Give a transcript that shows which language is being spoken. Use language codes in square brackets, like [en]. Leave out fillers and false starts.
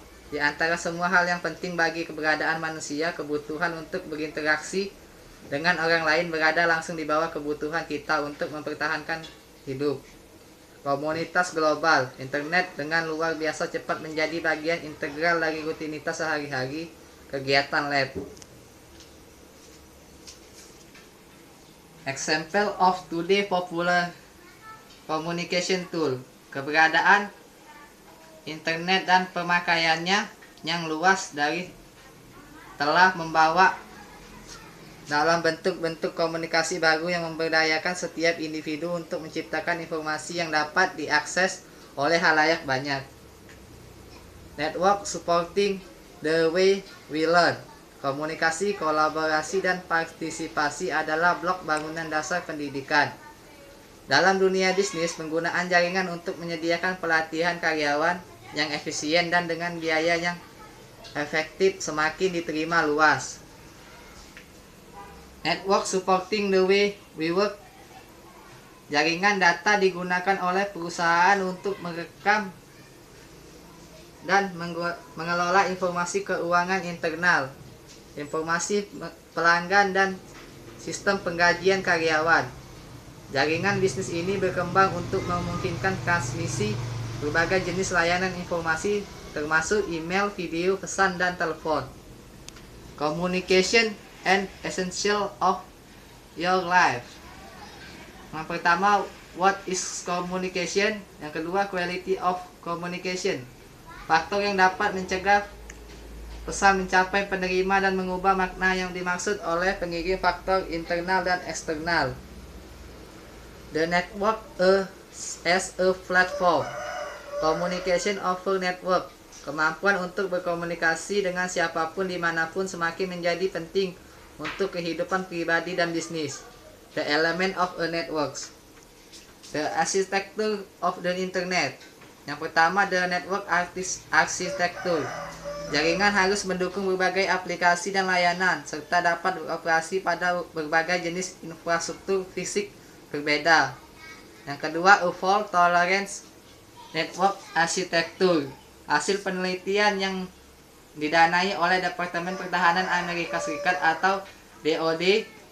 [id] Di antara semua hal yang penting bagi keberadaan manusia, kebutuhan untuk berinteraksi dengan orang lain berada langsung di bawah kebutuhan kita untuk mempertahankan hidup. Komunitas global, internet dengan luar biasa cepat menjadi bagian integral dari rutinitas sehari-hari, kegiatan lab. [en] Example of today popular communication tool. [id] Keberadaan internet dan pemakaiannya yang luas telah membawa dalam bentuk-bentuk komunikasi baru yang memberdayakan setiap individu untuk menciptakan informasi yang dapat diakses oleh halayak banyak. [en] Network supporting the way we learn. [id] Komunikasi, kolaborasi, dan partisipasi adalah blok bangunan dasar pendidikan. Dalam dunia bisnis, penggunaan jaringan untuk menyediakan pelatihan karyawan yang efisien dan dengan biaya yang efektif semakin diterima luas. [en] Network supporting the way we work. [id] Jaringan data digunakan oleh perusahaan untuk merekam dan mengelola informasi keuangan internal, informasi pelanggan, dan sistem penggajian karyawan. Jaringan bisnis ini berkembang untuk memungkinkan transmisi berbagai jenis layanan informasi termasuk email, video, pesan, dan telepon. [en] Communication and essential of your life. [id] Yang pertama, [en] what is communication? [id] Yang kedua, [en] quality of communication. [id] Faktor yang dapat mencegah pesan mencapai penerima dan mengubah makna yang dimaksud oleh pengirim, faktor internal dan eksternal. [en] The network as a platform. Communication over network. [id] Kemampuan untuk berkomunikasi dengan siapapun dimanapun semakin menjadi penting untuk kehidupan pribadi dan bisnis. [en] The element of a network. The architecture of the internet. [id] Yang pertama, [en] the network architecture. [id] Jaringan harus mendukung berbagai aplikasi dan layanan, serta dapat beroperasi pada berbagai jenis infrastruktur fisik berbeda. Yang kedua, [en] a fault tolerance network architecture. [id] Hasil penelitian yang didanai oleh Departemen Pertahanan Amerika Serikat atau DoD.